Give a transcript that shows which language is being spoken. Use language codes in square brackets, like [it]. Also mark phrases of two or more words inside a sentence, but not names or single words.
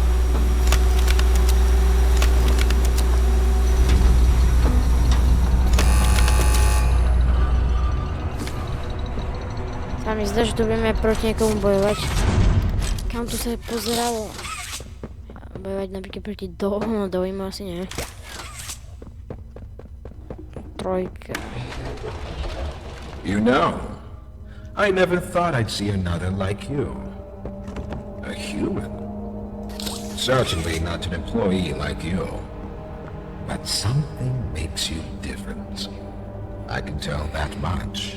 [sk] Sa mi zdá, že tu budeme proti niekomu bojovať. Kam tu sa pozeralo? Bojovať napríklad proti dojmu asi nie. Trojka. [en] You know, I never thought I'd see another like you. A human. Certainly not an employee like you. But something makes you different. I can tell that much.